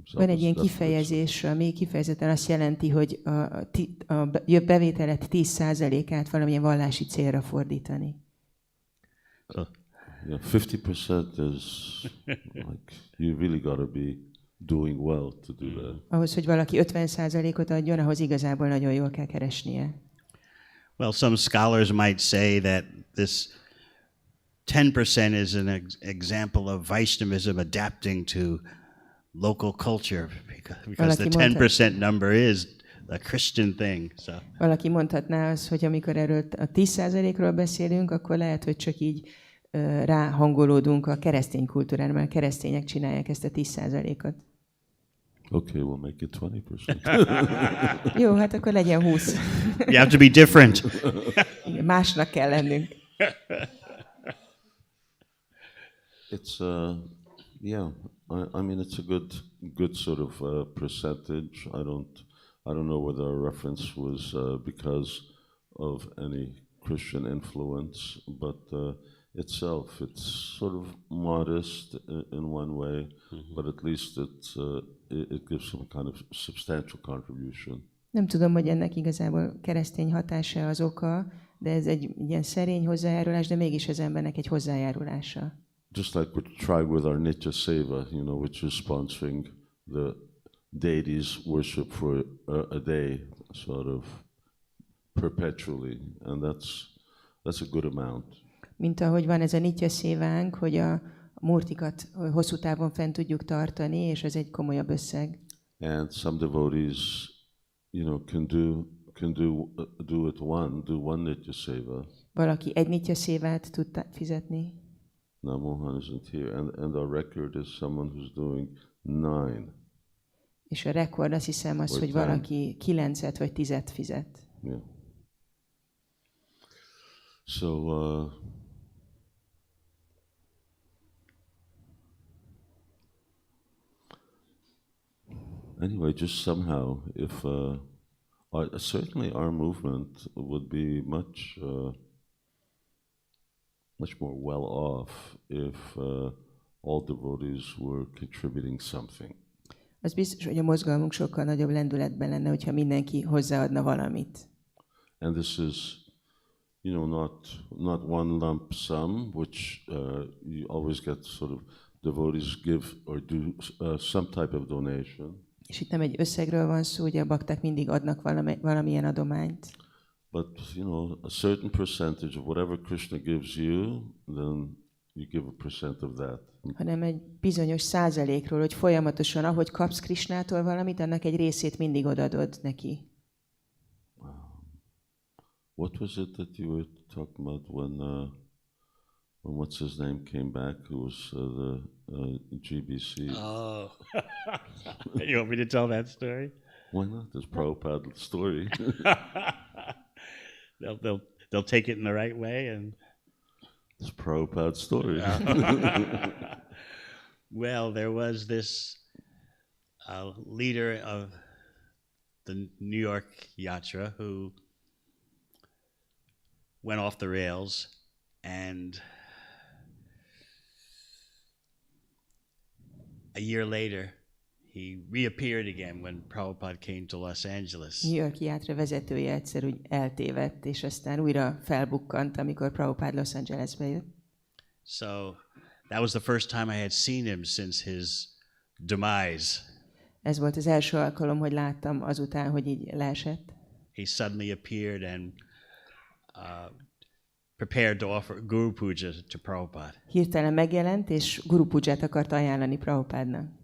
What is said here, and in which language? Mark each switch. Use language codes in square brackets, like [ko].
[en] So [hu] van egy ilyen kifejezés, ami kifejezetten azt jelenti, hogy a bevételet 10%-át valamilyen vallási célra fordítani. [en] Yeah, 50% is like you really got to be doing well to do that. [hu] Ahhoz, hogy valaki 50%-ot adjon, ahhoz igazából nagyon jól kell keresnie. [en] Well, some scholars might say that this 10% is an example of Vaishnavism adapting to local culture because the 10% number is a Christian thing. So. [hu] Valaki mondhatná azt, hogy amikor erről a 10%-ról beszélünk, akkor lehet, hogy csak így ráhangolódunk a keresztény kultúrára, mert a keresztények csinálják ezt a 10%-ot. [en] Okay, we'll make it 20%. [hu] Jó, hát akkor legyen 20. [en] You have to be different. [hu] Másnak kell lennünk. [en] It's yeah. I mean, it's a good sort of percentage. I don't know whether our reference was because of any Christian influence, but itself it's sort of modest in one way, but at least it gives some kind of substantial contribution. [hu] Nem tudom, hogy ennek igazából keresztény hatása az oka, de ez egy ilyen szerény hozzájárulás, de mégis az embernek egy hozzájárulása. [en] Just like we try with our Nitya Seva, you know, which is sponsoring the deities worship for a day, sort of perpetually, and that's a good amount. [hu] Mint ahogy van ez a Nitya Szévánk, hogy a murtikat hosszú távon fent tudjuk tartani, és ez egy komolyabb összeg. [en] And some devotees, you know, can do one Nitya Seva. [hu] Valaki egy Nitya Szévát tud fizetni. [en] Now Mohan isn't here, and our record is someone who's doing 9. [hu] És a rekord azt hiszem az, hogy valaki 9-et vagy 10-et fizet. [en] Yeah. So anyway, just somehow, if certainly our movement would be much more well off if all devotees were contributing something. [hu] Az biztos, hogy a mozgalmunk sokkal nagyobb lendületben lenne, hogyha mindenki hozzáadna valamit. [en] And this is, you know, not one lump sum, which you always get sort of devotees give or do some type of donation. [hu] És itt nem egy összegről van szó, ugye a bakták mindig adnak valamilyen adományt. [en] But, you know, a certain percentage of whatever Krishna gives you, then you give a percent of that. [hu] Hanem egy bizonyos százalékról, hogy folyamatosan, ahogy kapsz Krishnától valamit, annak egy részét mindig odadod neki. [en] What was it that you were talking about when when what's his name came back, who was the GBC. Oh, you want me to tell that story? Why not? There's Prabhupada story. They'll take it in the right way, and It's Prabhupada story. well, there was this leader of the New York Yatra who went off the rails, and a year later, he reappeared again when Prabhupada came to Los Angeles. [hu] New York Yatra vezetője egyszer úgy eltévedt, és aztán újra felbukkant, amikor Prabhupada Los Angelesbe jött. [en] So that was the first time I had seen him since his demise. [hu] Ez volt az első alkalom, hogy láttam azután, hogy így leesett. [en] He suddenly appeared and prepared to offer Guru Puja to Prabhupada. [hu] Hirtelen megjelent, és Guru Puját akart ajánlani Prabhupádnak.